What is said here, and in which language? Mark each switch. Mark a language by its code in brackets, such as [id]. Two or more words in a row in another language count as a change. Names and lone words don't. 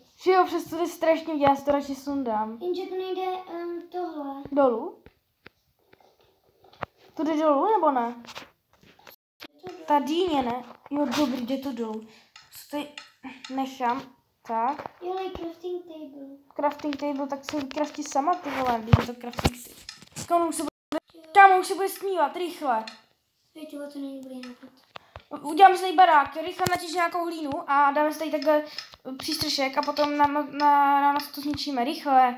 [cs] Že jo, přesto to je strašně vidět, já si to radši sundám. Jenže to nejde tohle. Dolů? To jde dolů nebo ne? Ta dýně ne? Jo, dobrý, jde to dolů. Stoj, nechám. Tak. Jo, ale [en] crafting table. Crafting table, [cs] tak se vykraftí sama, ty vole, když je to [en] crafting table. [cs] Kámo, už se bude smívat, rychle. Jo, to není dobrý nápad. Uděláme si tady barák, rychle natěž nějakou hlínu a dáme si tady takhle přístřešek a potom na nás to zničíme, rychle.